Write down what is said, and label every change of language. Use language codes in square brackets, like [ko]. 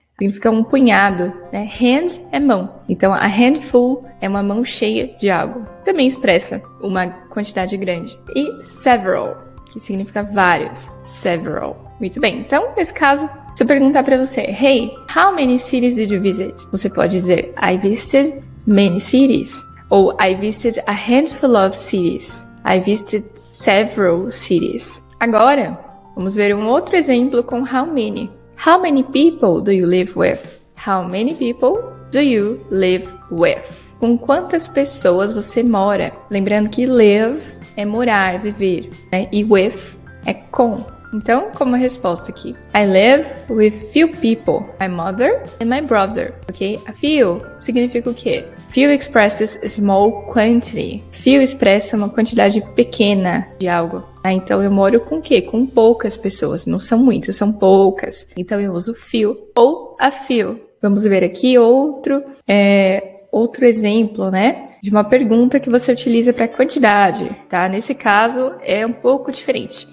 [pt] Significa um punhado, né? Hand é mão. Então, a handful é uma mão cheia de algo. Também expressa uma quantidade grande. E several, que significa vários. Several. Muito bem. Então, nesse caso, se eu perguntar para você, [en] hey, how many cities did you visit? [pt] Você pode dizer, [en] I visited many cities. Ou I visited a handful of cities. I visited several cities. [pt] Agora, vamos ver um outro exemplo com how many. [en] How many people do you live with? How many people do you live with? [pt] Com quantas pessoas você mora? Lembrando que live é morar, viver, né? E with é com. Então, como resposta aqui, [en] I live with few people, my mother and my brother, ok? [pt] A few significa o quê? [en] Few expresses small quantity. [pt] Few expressa uma quantidade pequena de algo. Então, eu moro com o quê? Com poucas pessoas. Não são muitas, são poucas. Então, eu uso few ou a few. Vamos ver aqui outro exemplo, né? De uma pergunta que você utiliza para quantidade, tá? Nesse caso, é um pouco diferente.